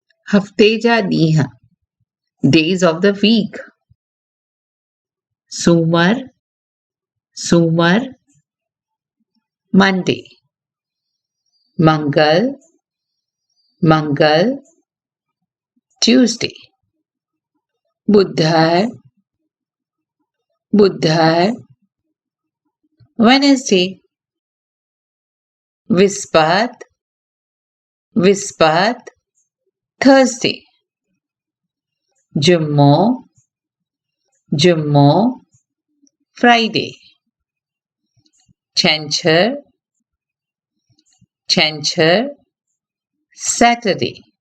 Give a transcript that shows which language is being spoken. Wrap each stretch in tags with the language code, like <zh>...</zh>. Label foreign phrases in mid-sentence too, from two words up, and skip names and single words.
<sd>हफ़्ते जा ॾींहं,</sd> <en>days of the week.</en> <sd>सूमर, सूमर,</sd> <en>Monday.</en> <sd>मंगल, मंगल, Tuesday. बुधवार, बुधवार, Wednesday. विस्पत, विस्पत, Thursday. जुम्मो, जुम्मो, Friday. छंछर, छंछर, Saturday.</sd>